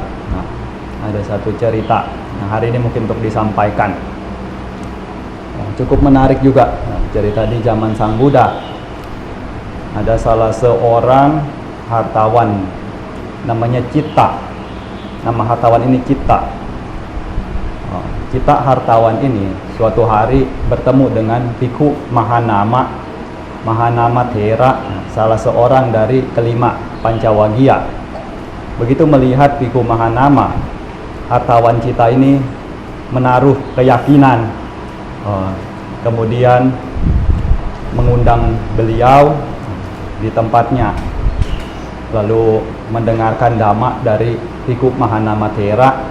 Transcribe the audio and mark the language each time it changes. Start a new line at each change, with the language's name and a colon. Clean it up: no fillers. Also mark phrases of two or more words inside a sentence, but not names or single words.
Indonesian: Ada satu cerita. Hari ini mungkin untuk disampaikan. Cukup menarik juga. Cerita di zaman Sang Buddha. Ada salah seorang hartawan namanya Citta. Nama hartawan ini Citta. Citta hartawan ini suatu hari bertemu dengan Bhikkhu Mahanama Thera, salah seorang dari kelima Pancawagya. Begitu melihat Bhikkhu Mahanama, hartawan Citta ini menaruh keyakinan, kemudian mengundang beliau di tempatnya, lalu mendengarkan dhamma dari Bhikkhu Mahanama Thera.